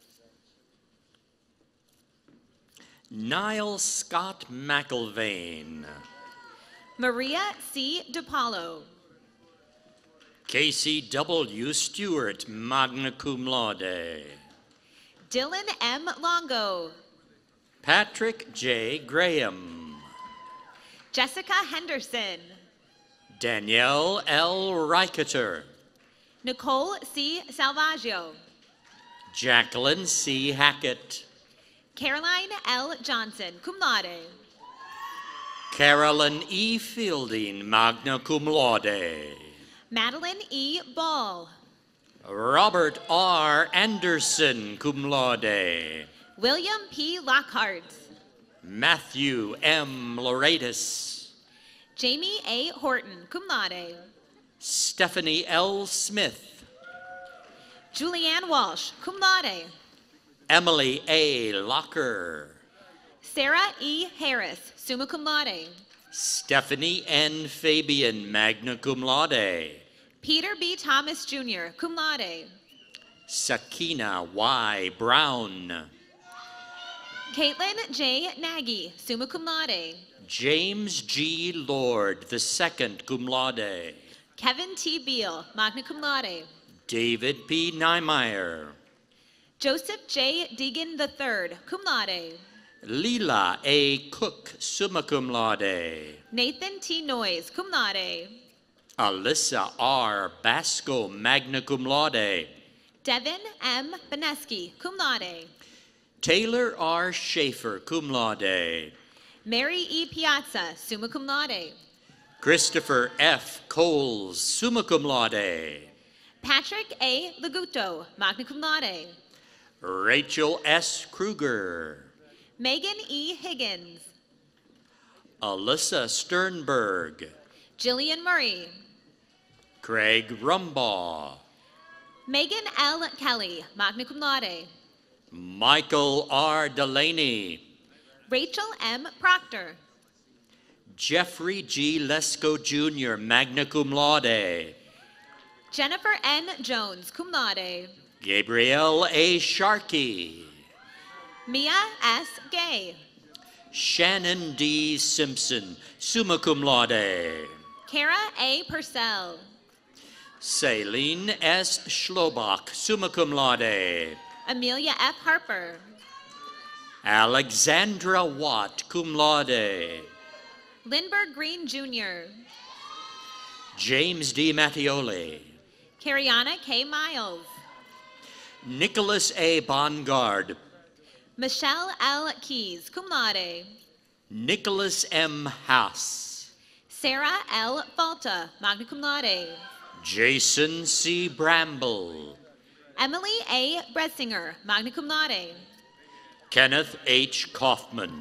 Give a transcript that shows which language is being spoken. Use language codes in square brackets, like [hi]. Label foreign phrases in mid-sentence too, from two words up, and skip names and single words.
[en] Niall Scott McIlvain. Maria C. DePaulo. Casey W. Stewart, [la] magna cum laude. [en] Dylan M. Longo. Patrick J. Graham. Jessica Henderson. Danielle L. Reicheter. Nicole C. Salvaggio. Jacqueline C. Hackett. Caroline L. Johnson, [la] cum laude. [en] Carolyn E. Fielding, [la] magna cum laude. [en] Madeline E. Ball. Robert R. Anderson, [la] cum laude. [en] William P. Lockhart. Matthew M. Loretis. Jamie A. Horton, [la] cum laude. [en] Stephanie L. Smith. Julianne Walsh, [la] cum laude. [en] Emily A. Locker. Sarah E. Harris, [la] summa cum laude. [en] Stephanie N. Fabian, [la] magna cum laude. [en] Peter B. Thomas Jr., [la] cum laude. [en] Sakina Y. Brown. Caitlin J. Nagy, [la] summa cum laude. [en] James G. Lord, II, [la] cum laude. [en] Kevin T. Beal, [la] magna cum laude. [en] David P. Niemeyer. Joseph J. Deegan III, [la] cum laude. [en] Leela A. Cook, [la] summa cum laude. [en] Nathan T. Noyes, [la] cum laude. [en] Alyssa R. Basco, [la] magna cum laude. [en] Devin M. Beneski, [la] cum laude. [en] Taylor R. Schaefer, [la] cum laude. [en] Mary E. Piazza, [la] summa cum laude. [en] Christopher F. Coles, [la] summa cum laude. [en] Patrick A. Leguto, [la] magna cum laude. [en] Rachel S. Kruger. Megan E. Higgins. Alyssa Sternberg. Jillian Murray. Craig Rumbaugh. Megan L. Kelly, [la] magna cum laude. [en] Michael R. Delaney. Rachel M. Proctor. Jeffrey G. Lesko Jr., [la] magna cum laude. [en] Jennifer N. Jones, [la] cum laude. [en] Gabrielle A. Sharkey. Mia S. Gay. Shannon D. Simpson, [la] summa cum laude. [en] Kara A. Purcell. Celine S. Schlobach, [la] summa cum laude. [en] Amelia F. Harper. Alexandra Watt, [la] cum laude. [en] Lindbergh Green Jr. James D. Mattioli. Cariana K. Miles. Nicholas A. Bongard. Michelle L. Keys, [la] cum laude. [en] Nicholas M. Haas. Sarah L. Falta, [la] magna cum laude. [en] Jason C. Bramble. Emily A. Bressinger, [la] magna cum laude. [en] Kenneth H. Kaufman.